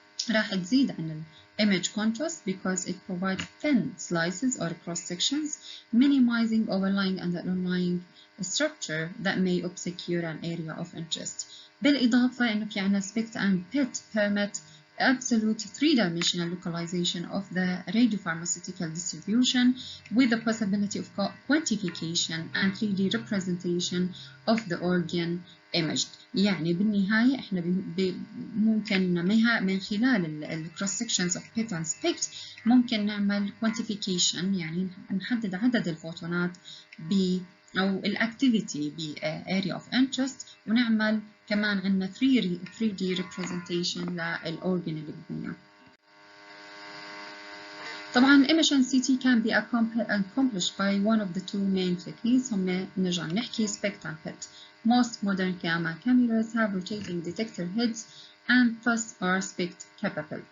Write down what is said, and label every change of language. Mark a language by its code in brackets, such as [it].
[ar] راح تزيد عن [en] image contrast because it provides thin slices or cross sections, minimizing overlying and underlying structure that may obscure an area of interest. [ar] بالإضافة إنه في عنا [en] SPECT and PET permit absolute three-dimensional localization of the radiopharmaceutical distribution with the possibility of quantification and 3D representation of the organ imaged. [ar] يعني بالنهاية احنا ممكن من خلال ال [en] cross sections of PET and SPECT [ar] ممكن نعمل quantification، يعني نحدد عدد الفوتونات أو الأكتيفيتي ب [en] area of interest، [ar] ونعمل كمان عندنا 3D representation للأورجن اللي بدنا. [en] طبعا imaging CT can be accomplished by one of the two main techniques، [ar] هم نرجع نحكي [en] SPECT and PET. Most modern gamma cameras have rotating detector heads and thus are SPECT capable.